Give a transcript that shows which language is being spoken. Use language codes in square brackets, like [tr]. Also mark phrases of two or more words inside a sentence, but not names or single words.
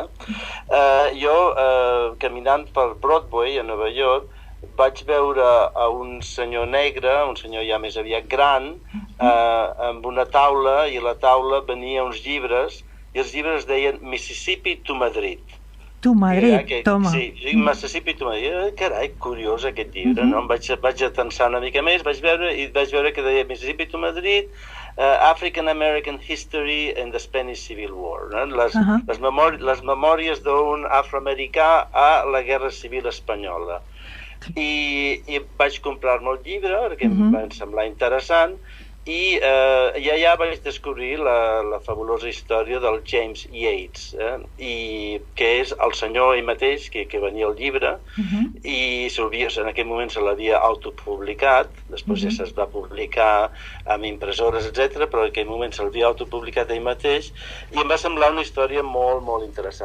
[ca] Jo, caminant per Broadway a Nova York, vaig veure a un senyor negre, un senyor ja més aviat gran, amb una taula, i a la taula venia uns llibres, i els llibres deien Mississippi to Madrid. To Madrid, toma. Sí, Mississippi to Madrid. Carai, curiós aquest llibre, no? Em vaig atensar una mica més, vaig veure que deia Mississippi to Madrid, African American History and the Spanish Civil War, no? Les memòries d'un afroamericà a la Guerra Civil Espanyola. I vaig comprar-me el llibre perquè em va semblar interessant, i allà vaig descobrir la fabulosa història del James Yates, que és el senyor ell mateix que venia al llibre, i en aquell moment se l'havia autopublicat, després ja es va publicar amb impressores, etc., però en aquell moment se l'havia autopublicat ell mateix, i em va semblar una història molt, molt interessant.